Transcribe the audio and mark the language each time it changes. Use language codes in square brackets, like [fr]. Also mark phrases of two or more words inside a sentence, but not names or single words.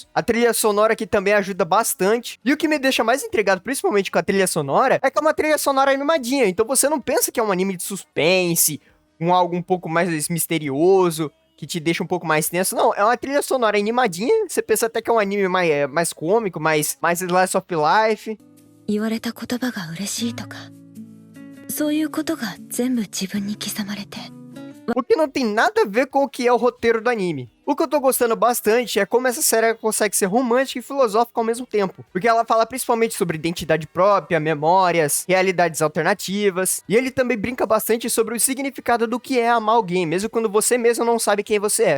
[pt] A trilha sonora aqui também ajuda bastante. E o que me deixa mais intrigado, principalmente com a trilha sonora, é que é uma trilha sonora animadinha. Então você não pensa que é um anime de suspense, um algo um pouco mais misterioso, que te deixa um pouco mais tenso. Não, é uma trilha sonora animadinha. Você pensa até que é um anime mais cômico, mais [en] slice of life. [ja] 言われた言葉が嬉しいとか、そういうことが全部自分に刻まれて。 [pt] O que não tem nada a ver com o que é o roteiro do anime. O que eu tô gostando bastante é como essa série consegue ser romântica e filosófica ao mesmo tempo. Porque ela fala principalmente sobre identidade própria, memórias, realidades alternativas. E ele também brinca bastante sobre o significado do que é amar alguém, mesmo quando você mesmo não sabe quem você é.